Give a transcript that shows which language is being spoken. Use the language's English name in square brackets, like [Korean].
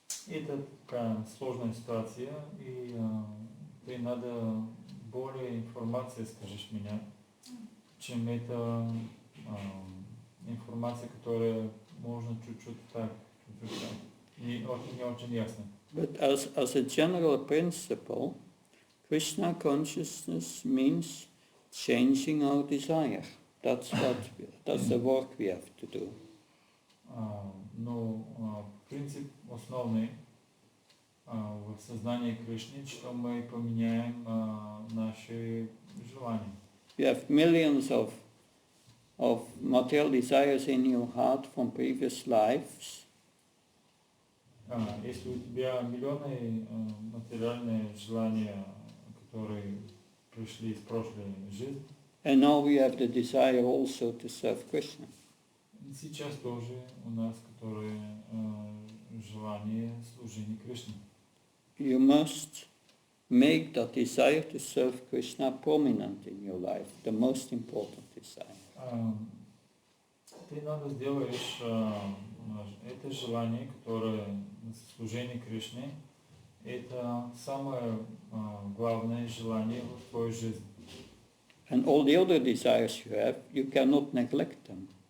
[Russian] Да, это такая сложная ситуация, и ты надо более информации скажешь мне, чем это информация, которая можно чуть-чуть так, не очень ясно. [English] But as a general principle, Krishna consciousness means changing our desire. That's the work we have to do. [Russian] Но принцип основный в сознании Кришны, что мы поменяем наши желания. [English] You have millions of material desires in your heart from previous lives. [Russian] Если у тебя миллионы материальные желания, которые пришли из прошлой жизни, [English] And now we have the desire also to serve Krishna. [Russian] сейчас тоже у нас, которые желание служения Кришне. [English] You must make that desire to serve Krishna prominent in your life, the most important desire. [Russian] Ты надо сделаешь это желание, которое служение Кришне, Это самое главное желание в твоей жизни. [English] And all the other desires you have, you cannot neglect them.